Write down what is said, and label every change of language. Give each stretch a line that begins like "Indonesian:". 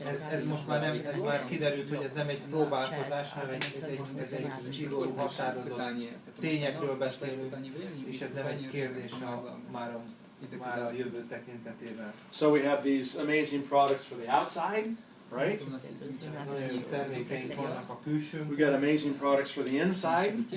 Hungarian: Ez most már nem, ez már kiderült, hogy ez nem egy próbálkozás, hanem ez egy szigorú határozott tényekről beszélünk, és ez nem egy kérdés már a jövő tekintetében.
English: So we have these amazing products for the outside, right?
Hungarian: Nagyon termékeink vannak a külsőn.
English: We got amazing products for the inside.